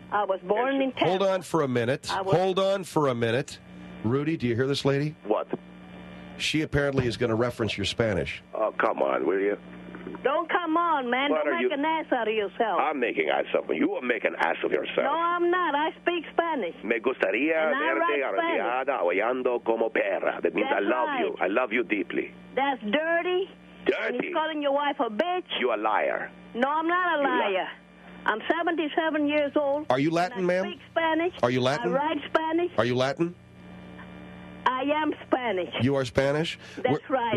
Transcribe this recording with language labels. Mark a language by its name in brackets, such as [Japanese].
[English] I was born in Tampa. Hold on for a minute. Hold on for a minute. Rudy, do you hear this lady? What? She apparently is going to reference your Spanish. Oh, come on, will you? Don't come on, man. Don't make an ass out of yourself. I'm making ass of you. You are making an ass of yourself. No, I'm not. I speak Spanish. [Spanish] Me gustaría verte arrodillada oyando como perra. [English] That means I love you. I love you deeply. That's dirty. Dirty? And he's calling your wife a bitch. You're a liar. No, I'm not a liar. I'm 77 years old. Are you Latin, ma'am? I speak Spanish. Are you Latin? I write Spanish. Are you Latin? I am Spanish. You are Spanish? That's right.